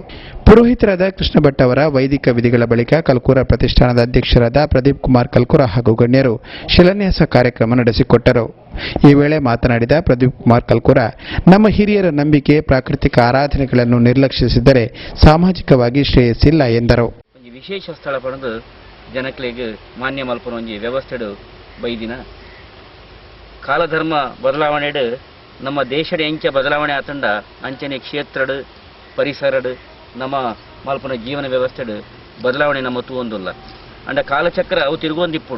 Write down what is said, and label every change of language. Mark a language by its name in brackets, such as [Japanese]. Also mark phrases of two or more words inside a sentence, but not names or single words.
[Kannada] ಪುರೋಹಿತರಾದ ಕೃಷ್ಣ ಭಟ್ ಅವರ ವೈದಿಕ ವಿಧಿಗಳ ಬಳಿಕ ಕಲ್ಕೂರ ಪ್ರತಿಷ್ಠಾನದ ಅಧ್ಯಕ್ಷರಾದ ಪ್ರದೀಪ್ ಕುಮಾರ್ ಕಲ್ಕೂರ ಹಾಗೂ ಗಣ್ಯರು ಶಿಲಾನ್ಯಾಸ ಕಾರ್ಯಕ್ರಮ ನಡೆಸಿಕೊಟ್ಟರು. ಈ ವೇಳೆ ಮಾತನಾಡಿದ ಪ್ರದೀಪ್ ಕುಮಾರ್ ಕಲ್ಕೂರ, ನಮ್ಮ ಹಿರಿಯರ ನಂಬಿಕೆ ಪ್ರಾಕೃತಿಕ ಆರಾಧನೆಗಳನ್ನು ನಿರ್ಲಕ್ಷಿಸಿದರೆ ಸಾಮಾಜಿಕವಾಗಿ ಶ್ರೇಯಸ್ಸಿಲ್ಲ ಎಂದರು. [Tulu] ವಿಶೇಷ ಸ್ಥಳ ಪಡೆದು ಜನಗಳಿಗೆ ಮಾನ್ಯ ಮಲ್ಪನ ಒಂಜಿ ವ್ಯವಸ್ಥೆಡು ಬೈದಿನ ಕಾಲಧರ್ಮ ಬದಲಾವಣೆ [Kannada] ನಮ್ಮ ದೇಶದ [Tulu] ಎಂಚ ಬದಲಾವಣೆ ಆತಂಡ ಅಂಚನೆ ಕ್ಷೇತ್ರಡು ಪರಿಸರಡು ನಮ್ಮ ಮಲ್ಪನ ಜೀವನ ವ್ಯವಸ್ಥೆಡು ಬದಲಾವಣೆ ನಮ್ಮ ತೂವೊಂದುಲ್ಲ ಅಂಡ ಕಾಲಚಕ್ರ ಅವು ತಿರುಗೊಂದಿಪ್ಪುಂಡು.